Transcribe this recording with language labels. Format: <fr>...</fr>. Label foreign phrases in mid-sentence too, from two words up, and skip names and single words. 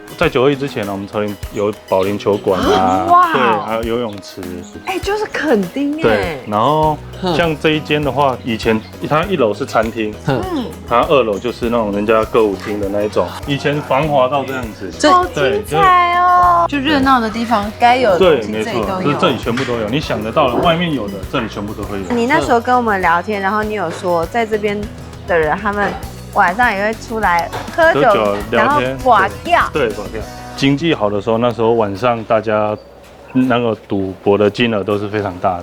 <zh>在921之前呢，我們草嶺有保齡球館啊，對，還有游泳池。就是墾丁對，然後像這一間的話，以前它1樓是餐廳，它2樓就是那種人家歌舞廳的那一種。以前繁華到這樣子，好精彩哦！就熱鬧的地方該有的对，东西没错，这里都有。就是这里全部都有，你想得到的，外面有的，这里全部都会有。你那时候跟我们聊天，然后你有说在这边的人，他们晚上也会出来喝酒，然后耍跳。对，耍跳。经济好的时候，那时候晚上大家那个赌博的金額都是非常大的。</zh>